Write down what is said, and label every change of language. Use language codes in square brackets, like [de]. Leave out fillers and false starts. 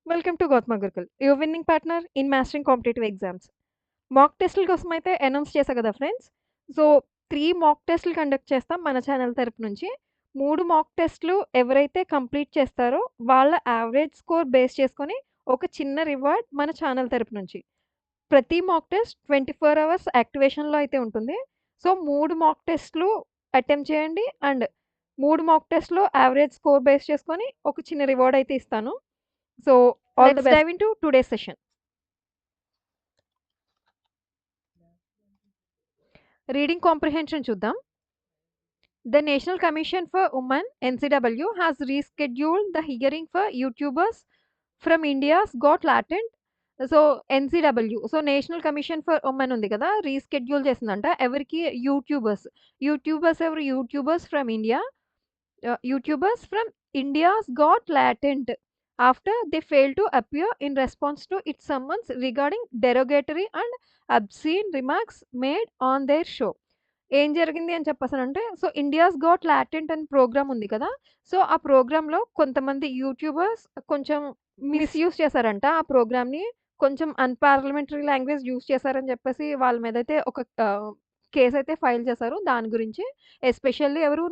[en] Welcome to Gautama Gurukul, your winning partner in mastering competitive exams. [te] మాక్ టెస్టుల కోసం అయితే announce చేశా కదా ఫ్రెండ్స్. సో, 3 మాక్ టెస్టులు కండక్ట్ చేస్తాం మన ఛానల్ తరపు నుంచి. 3 మాక్ టెస్టులు ఎవరైతే కంప్లీట్ చేస్తారో వాళ్ళ యావరేజ్ స్కోర్ బేస్ చేసుకొని ఒక చిన్న రివార్డ్ మన ఛానల్ తరపు నుంచి. ప్రతి మాక్ టెస్ట్ 24 అవర్స్ యాక్టివేషన్‌లో అయితే ఉంటుంది. సో, 3 మాక్ టెస్ట్‌లు అటెంప్ట్ చేయండి. అండ్ 3 మాక్ టెస్ట్‌లో యావరేజ్ స్కోర్ బేస్ చేసుకొని ఒక చిన్న రివార్డ్ అయితే ఇస్తాను. [en] So, let's dive into today's session. [te] Reading comprehension చూద్దాం. [en] The National Commission for Women (NCW) has rescheduled the hearing for YouTubers from India's Got Talent. [te] So, NCW national commission for women ఉంది కదా! Reschedule చేసిందంట. ఎవరికి? YouTubers. [en] YouTubers from India. YouTubers from India's Got Talent after they failed to appear in response to its summons regarding derogatory and obscene remarks made on their show. [te] ఏం జరిగింది అని చెప్పేసనంటే, India's got latent అని programme ఉంది కదా! ఆ ప్రోగ్రామ్‌లో కొంతమంది యూట్యూబర్స్ కొంచెం మిస్‌యూజ్ చేశారంట ఆ ప్రోగ్రామ్‌ని. కొంచెం అన్‌పార్లమెంటరీ లాంగ్వేజ్ యూజ్ చేశారని చెప్పేసి వాళ్ళ మీదైతే ఒక కేసయితే ఫైల్ చేశారు దాని గురించి. ఎస్పెషల్లీ ఎవరు?